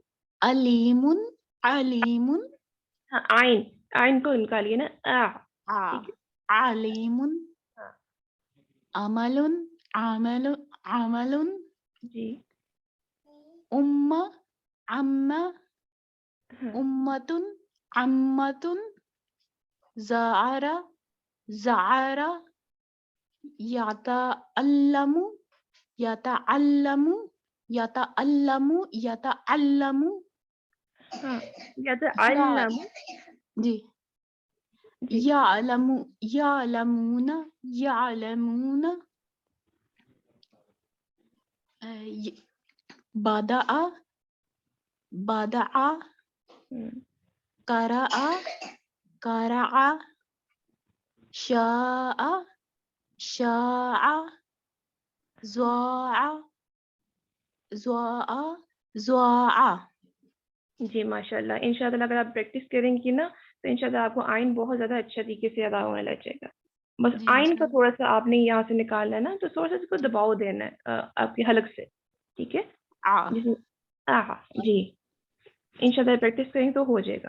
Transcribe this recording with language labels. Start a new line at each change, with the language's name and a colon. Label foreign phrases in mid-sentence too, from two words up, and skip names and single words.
Arabic: علیم، علیم،
Urdu: ہاں آئین کو نکالیے نا،
Arabic: علیم، عمل، عمل، عمل،
Urdu: جی،
Arabic: امہ، amma
Urdu: ہاں
Arabic: أمة أمة زأر زأر يتعلم يتعلم يتعلم يتعلم
Urdu: ہاں یا تو ya
Arabic: علم
Urdu: جی جی
Arabic: يعلم يعلمون يعلمون بدأ بدأ
Urdu: ہم،
Arabic: قرأ قرأ شاء شاء زاء زاء زاء
Urdu: جی
Arabic: ماشاء اللہ ان شاء اللہ
Urdu: اگر آپ پریکٹس کریں گی نا تو
Arabic: ان شاء اللہ
Urdu: آپ کو آئین بہت زیادہ اچھا طریقے سے ادا ہونے لگ جائے گا. بس جی آئین کا انشاءاللہ تھوڑا سا آپ نے یہاں سے نکالنا ہے نا تو تھوڑا سا اس کو دباؤ دینا ہے آپ کے حلق سے, ٹھیک ہے جس میں جی
Arabic: ان شاء اللہ
Urdu: پریکٹس کریں تو ہو جائے گا